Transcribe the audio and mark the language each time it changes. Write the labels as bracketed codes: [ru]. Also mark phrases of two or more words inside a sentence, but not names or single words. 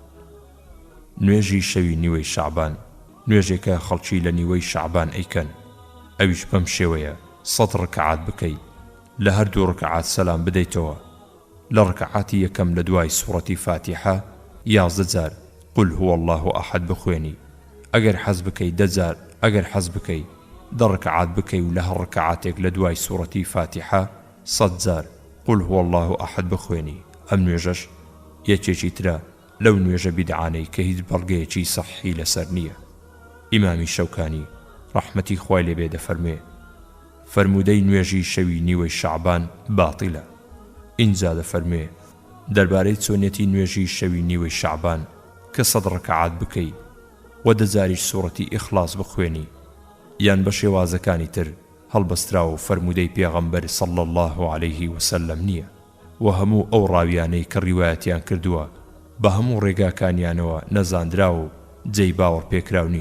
[ckb] نوێژی شەوی نیوەی شەعبان نوێژێکە خەڵکی لە نیوەی شەعبان ئەیکەن، ئەویش بەم شێوەیە 100 ڕکعات بکەیت، لە هەردوو ڕکعات سەلام بدەیتەوە. لە ڕکعاتی یەکەم لە دوای سوڕەتی فاتیحە 11 جار [ar] قل هو الله ئەحەد [ckb] بخوێنی. ئەگەر حەز بکەیت 10 جار، ئەگەر حەز بکەیت 10 ڕکعات بکەی و لە هەر ڕکعاتێک لە دوای سوڕەتی فاتیحە 100 جار [ar] قل هو الله ئەحەد [ckb] بخوێنی. ئەم نوێژەش یەکێکی ترە لەو نوێژە بیدعانەی کە هیچ بەڵگەیەکی سەححی لەسەر نییە. ئیمامی شەوکانی ڕەحمەتی خوای لێبێ دەفەرمێ فەرمودەی نوێژی شەوی نیوەی شەعبان باتیلە. ئینجا دەفەرمێ دەربارەی چۆنێتی نوێژی شەوی نیوەی شەعبان کە 100 ڕکعات بکەی و 10 جاریش سوڕەتی ئیخلاص بخوێنی یان بە شێوازەکانی تر هەڵبەستراوە و فەرمودەی پێغەمبەر [ar] صلی الله عليه وسلم [ckb] نییە، و هەموو ئەو ڕاویانەی کە ڕیوایەتیان کردووە بە هەموو ڕێگاکانیانەوە نەزاندراوە و جێی باوەڕ پێکراو نین.